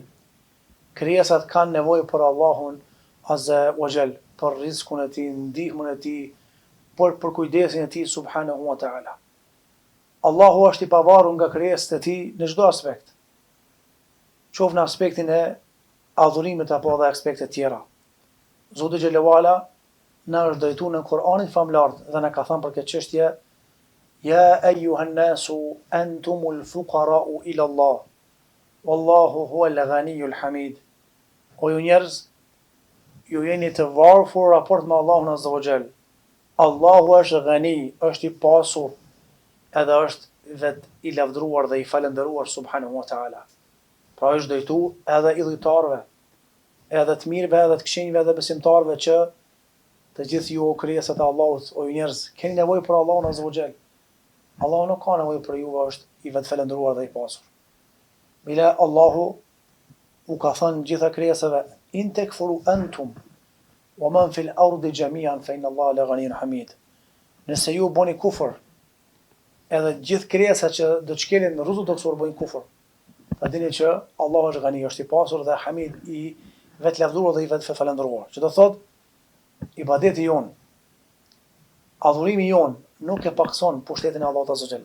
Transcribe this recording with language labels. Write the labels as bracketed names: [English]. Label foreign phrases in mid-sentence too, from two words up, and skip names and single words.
[Albanian] Krijesat kanë nevojë për Allahun [Arabic] عز وجل, [Albanian] për rizkun e tij, ndihmën e tij, për kujdesin e tij [Arabic] سبحانه وتعالى. [Albanian] Allahu është i pavarur nga krijesat e tij në çdo aspekt, qoftë në aspektin e adhurimit apo edhe aspekte tjera. Zoti [Arabic] جل وعلا [Albanian] na është drejtuar në Kur'anin famlar dhe na ka thënë për këtë çështje: [Arabic] يا أيها الناس أنتم الفقراء إلى الله والله هو الغني الحميد. [Albanian] O ju njerëz, ju jeni të varfër raport me Allahun [Arabic] عز وجل. [Albanian] Allahu është ghani, është i pasur, edhe është vet i lavdëruar dhe i falendëruar [Arabic] سبحانه وتعالى. [Albanian] Pra është drejtuar edhe idhujtarëve, edhe të mirëve, edhe të këqinjve, edhe besimtarëve që të gjithë ju krijesat e Allahut, o ju njerëz, keni nevojë për Allahun [Arabic] عز وجل. [Albanian] Allahu nuk ka nevojë për ju, është i vet falendëruar dhe i pasur. Bila Allahu u ka thënë gjitha krijesave: [Arabic] إن تكفروا أنتم ومن في الأرض جميعا فإن الله لغني حميد. [Albanian] Nëse ju bëni kufër, edhe gjithë krijesat që do të shkelin në rrugën toksor bëjnë kufër, ta dini që Allahu është ghani, është i pasur dhe hamid, i vet lavdëruar dhe i vet falendëruar. Që do thotë ibadeti jon, adhurimi jon nuk e pakson pushtetin e Allahut [Arabic] عز وجل.